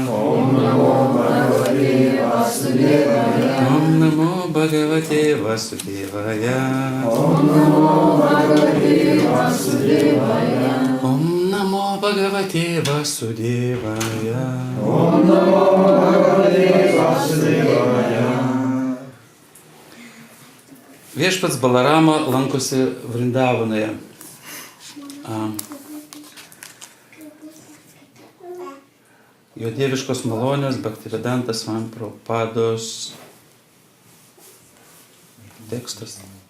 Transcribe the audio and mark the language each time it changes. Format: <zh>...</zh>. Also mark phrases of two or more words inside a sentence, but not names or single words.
<sa>ॐ नमो भगवते वासुदेवाय. ॐ नमो भगवते वासुदेवाय. ॐ नमो भगवते वासुदेवाय. ॐ नमो भगवते वासुदेवाय. ॐ नमो भगवते वासुदेवाय.</sa> <lt>Viešpats Balarama lankosi Vrindavanoje. Jo dieviškos malonės Bhaktivedantas Swami Prabhupados tekstas.</lt>